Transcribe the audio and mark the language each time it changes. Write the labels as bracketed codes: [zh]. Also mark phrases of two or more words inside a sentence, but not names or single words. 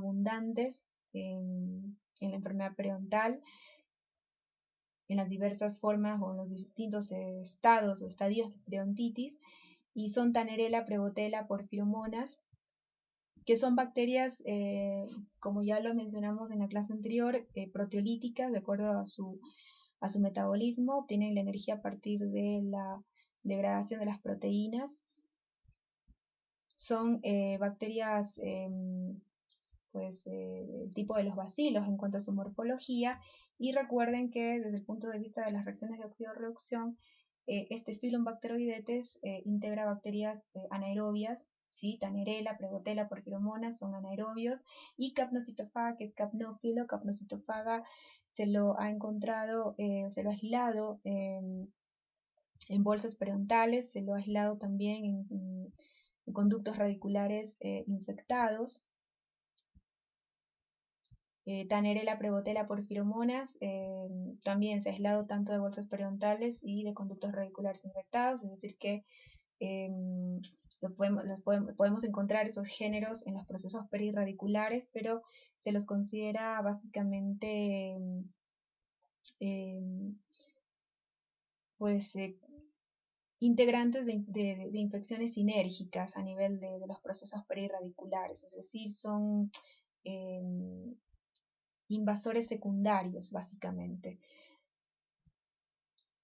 [es] abundantes en la enfermedad periodontal, en las diversas formas o en los distintos estados o estadios de periodontitis, y son Tanerella, Prebotella, Porphyromonas, que son bacterias, como ya lo mencionamos en la clase anterior, proteolíticas, de acuerdo a su metabolismo, obtienen la energía a partir de la degradación de las proteínas. Son bacterias pues el tipo de los bacilos en cuanto a su morfología, y recuerden que desde el punto de vista de las reacciones de oxidorreducción, este filum Bacteroidetes integra bacterias anaerobias, ¿sí? Tanerella, Prebotella, Porphyromonas son anaerobios, y Capnocitofaga, que es capnófilo. Capnocitofaga se lo ha encontrado, se lo ha aislado en bolsas periodontales, se lo ha aislado también en conductos radiculares infectados. Tanerella, Prebotella, Porphyromonas también se ha aislado tanto de bolsas periodontales y de conductos radiculares infectados, es decir que podemos encontrar esos géneros en los procesos perirradiculares, pero se los considera básicamente pues integrantes de infecciones sinérgicas a nivel de los procesos perirradiculares, es decir, son invasores secundarios básicamente.